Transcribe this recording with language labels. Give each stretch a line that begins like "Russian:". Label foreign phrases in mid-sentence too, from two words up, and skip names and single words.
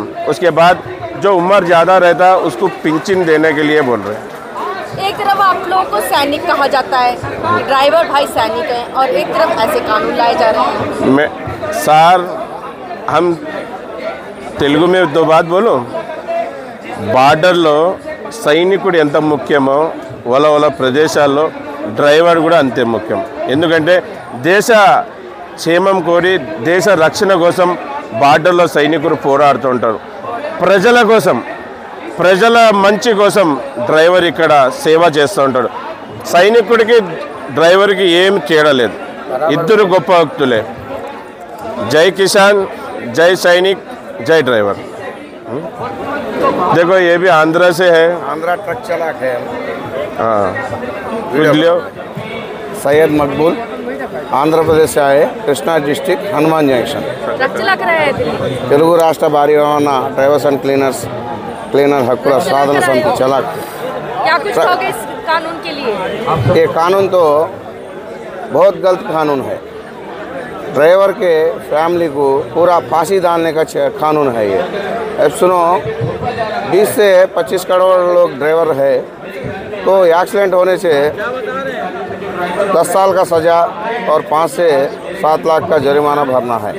Hindi: उसके बाद जो उम्र ज़्यादा रहता है उसको पेंशन देने के लिए बोल रहे हैं। एक तरफ आप लोगों को सैनिक कहा जाता है, ड्राइवर भाई सैनिक हैं, और एक तरफ ऐसे कानून लाए जा रहे हैं। सर हम తెలుగు में 2 बात बोलो,
Telugu: బార్డర్లో సైనికుడు ఎంత ముఖ్యమో వాళ్ళ ప్రదేశాల్లో డ్రైవర్ కూడా అంతే ముఖ్యం। ఎందుకంటే దేశ క్షేమం కోరి దేశ రక్షణ కోసం బార్డర్లో సైనికులు పోరాడుతూ ఉంటారు, ప్రజల కోసం, ప్రజల మంచి కోసం డ్రైవర్ ఇక్కడ సేవ చేస్తూ ఉంటాడు। సైనికుడికి డ్రైవర్కి ఏం తేడా లేదు, ఇద్దరు గొప్ప వ్యక్తులే।
Hindi: जय किसान, जय सैनिक, जय ड्राइवर। देखो ये भी आंध्रा से है, आंध्रा ट्रक चालक है। हाँ, सैयद मकबूल आंध्र प्रदेश से आए, कृष्णा डिस्ट्रिक्ट, हनुमान जंक्शन। ट्रक चला कर आए थे।
Telugu: తెలుగు రాష్ట్ర భారీ రవాణా డ్రైవర్స్ అండ్ क्लीनर हక్కుల సాధన
Hindi: समिति चालक। क्या कुछ कहोगे इस कानून के लिए? ये कानून तो बहुत गलत कानून है। ड्राइवर के फैमिली को पूरा फांसी डालने का कानून है ये। अब सुनो, 20 से 25 करोड़ लोग ड्राइवर है, तो एक्सीडेंट होने से 10 साल का सज़ा और 5 से 7 लाख का जुर्माना भरना है।